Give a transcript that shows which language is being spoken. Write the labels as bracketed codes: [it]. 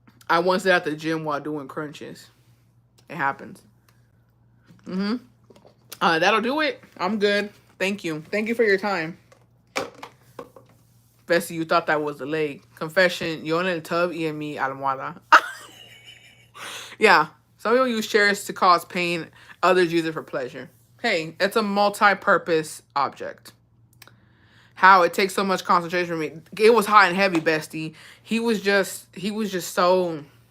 [en] I once did at the gym while doing crunches. It happens. That'll do it. I'm good. Thank you. Thank you for your time. Bessie, you thought that was the leg. Confession, [es] yo en el tub y en mi almohada. [en] Yeah. Some people use chairs to cause pain. Others use it for pleasure. Hey, it's a multi-purpose object. How it takes so much concentration from me. It was hot and heavy, bestie. He was just so...